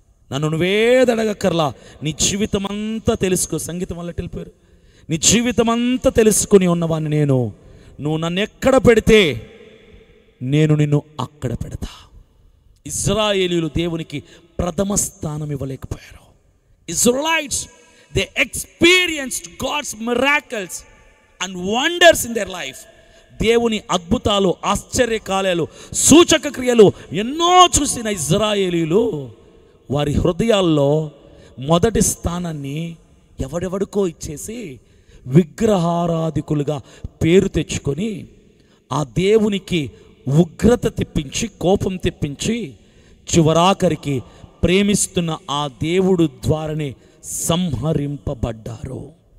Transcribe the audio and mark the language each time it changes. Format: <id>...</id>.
<te>నన్ను నువ్వేదడగక్కర్లా, నీ జీవితం అంతా తెలుసుకో. సంగీతం వల్ల వెళ్ళిపోయారు. నీ జీవితం అంతా తెలుసుకుని ఉన్నవాడిని నేను. నువ్వు నన్ను ఎక్కడ పెడితే నేను నిన్ను అక్కడ పెడతా. ఇశ్రాయేలీయులు దేవునికి ప్రథమ స్థానం ఇవ్వలేకపోయారు.</te> <en>Israelites, they experienced God's miracles and wonders in their life.</en> <te>దేవుని అద్భుతాలు, ఆశ్చర్యకార్యాలు, సూచక క్రియలు ఎన్నో చూసిన ఇశ్రాయేలీయులు వారి హృదయాల్లో మొదటి స్థానాన్ని ఎవడెవడికో ఇచ్చేసి విగ్రహారాధికులుగా పేరు తెచ్చుకొని ఆ దేవునికి ఉగ్రత తెప్పించి, కోపం తెప్పించి, చివరాఖరికి ప్రేమిస్తున్న ఆ దేవుడు ద్వారానే సంహరింపబడ్డారు.</te>